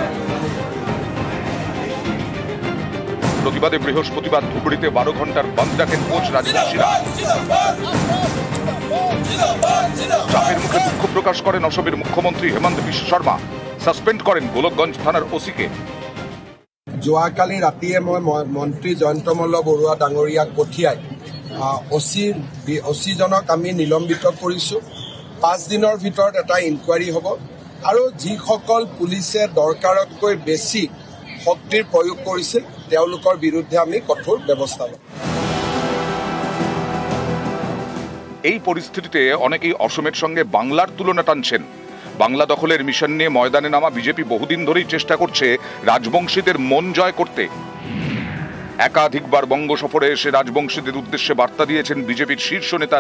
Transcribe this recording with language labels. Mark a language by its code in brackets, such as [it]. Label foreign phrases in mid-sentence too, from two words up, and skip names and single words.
[bn] প্রতিবাদে বৃহস্পতিবার ধুবড়িতে 12 ঘন্টার বন্ধ ডাকেন কোচ রাজবংশীরা। চাপের মুখে দুঃখ প্রকাশ করেন অসমের মুখ্যমন্ত্রী হেমন্ত বিশ্ব শর্মা। সাসপেন্ড করেন গোলকগঞ্জ থানার ওসিকে। [as] যোৱাকালি ৰাতিয়ে মই মন্ত্ৰী জয়ন্ত মল্ল বৰুৱা ডাঙৰীয়াক পঠিয়াই অচিজনক আমি নিলম্বিত কৰিছোঁ। 5 দিনৰ ভিতৰত এটা ইনকুৱাৰী হ'ব আৰু যিসকল পুলিচে দৰকাৰতকৈ বেছি শক্তিৰ প্ৰয়োগ কৰিছিল তেওঁলোকৰ বিৰুদ্ধে আমি কঠোৰ ব্যৱস্থা ল'ম। [bn] এই পরিস্থিতিতে অনেকেই অসমের সঙ্গে বাংলার তুলনা টানছেন। বাংলা দখলের মিশন নিয়ে ময়দানে নামা বিজেপি বহুদিন ধরেই চেষ্টা করছে রাজবংশীদের মন জয় করতে। একাধিকবার বঙ্গ সফরে এসে রাজবংশীদের উদ্দেশ্যে বার্তা দিয়েছেন বিজেপির শীর্ষ নেতারা।